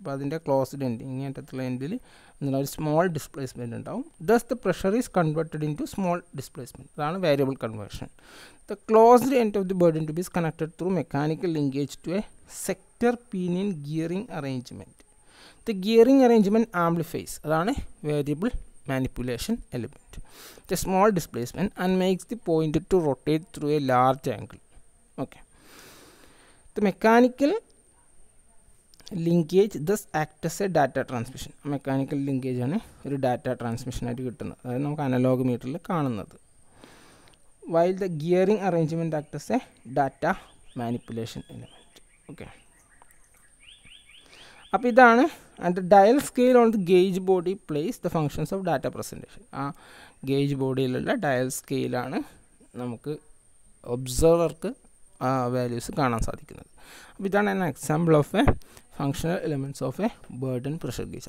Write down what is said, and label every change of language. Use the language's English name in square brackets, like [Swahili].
[Malayalam] അപ്പോൾ അതിൻ്റെ closed end ഇങ്ങനത്തുള്ള എൻഡിൽ ഒരു സ്മോൾ ഡിസ്പ്ലേസ്മെൻറ്റ് ഉണ്ടാവും. [English] Thus the pressure is converted into small displacement. [Malayalam] അതാണ് variable conversion. [English] The closed end of the Bourdon tube is connected through mechanical linkage to a sector pinion gearing arrangement. The gearing arrangement amplifies, [Malayalam] അതാണ് [English] Variable manipulation element, the small displacement, and makes the pointer to rotate through a large angle. Okay, the mechanical linkage thus acts as a data transmission. [Malayalam] Mechanical linkage ആണ് ഒരു data transmission ആയിട്ട് കിട്ടുന്നത്, അതായത് നമുക്ക് analogue മീറ്ററിൽ കാണുന്നത്. [English] while the gearing arrangement acts as a data manipulation element. Okay. [Malayalam] അപ്പോൾ ഇതാണ് [English] And dial scale on the gauge body place the functions of data presentation. [Malayalam] ആ ഗേജ് ബോഡിയിലുള്ള ഡയൽ സ്കെയിലാണ് നമുക്ക് ഒബ്സർവർക്ക് ആ വാല്യൂസ് കാണാൻ സാധിക്കുന്നത്. അപ്പോൾ ഇതാണ് [English] An example of a functional elements of a Bourdon pressure gauge.